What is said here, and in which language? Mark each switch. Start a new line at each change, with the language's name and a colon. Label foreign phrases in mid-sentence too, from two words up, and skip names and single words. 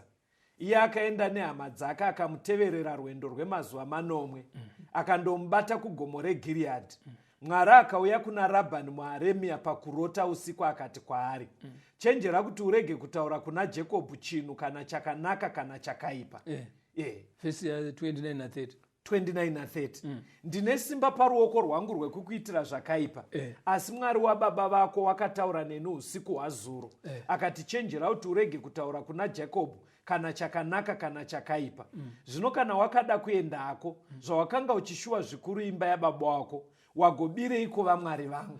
Shona: Iye akaenda nehama dzake akamuteverera rwendo rwemazuva 9 akandomubata kugomo reGiriadhi. Mwari akauya kuna Rabhani muAremia pakurota usiku akati kwaari chenjera kuti urege kutaura kuna Jakobho chinhu kana chakanaka kana chakaipa. Verse 29 na 30. 29 na 30. Ndine simba paruoko rwangu rwekukuitira zvakaipa asi Mwari wababa vako wakataura neni usiku hwazuro akati chenjera kuti urege kutaura kuna Jakobho kana chakanaka kana chakaipa. Zvino kana wakada kuendako zvawakanga uchishuwa zvikuru imba yababa wako wagobireiko vamwari vangu.